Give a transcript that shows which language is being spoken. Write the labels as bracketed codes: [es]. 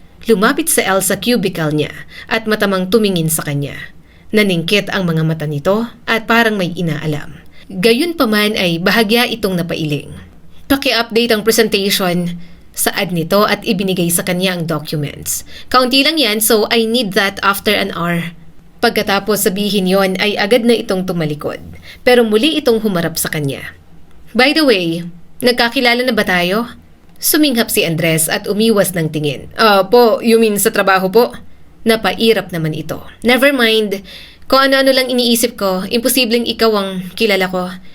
[tl] Lumapit sa Elle sa cubicle niya at matamang tumingin sa kanya. Naningkit ang mga mata nito at parang may inaalam. Gayunpaman ay bahagya itong napailing. Paki-update ang presentation. Saad nito at ibinigay sa kanya ang documents. Kaunti lang yan [en] so I need that after an hour. [tl] Pagkatapos sabihin yon ay agad na itong tumalikod. Pero muli itong humarap sa kanya. [en] By the way, [tl] nagkakilala na ba tayo? Suminghap si Andres at umiwas ng tingin. Po, [en] you mean [tl] sa trabaho po? Napairap naman ito. [en] Never mind. [tl] Kung ano-ano lang iniisip ko, imposibleng ikaw ang kilala ko.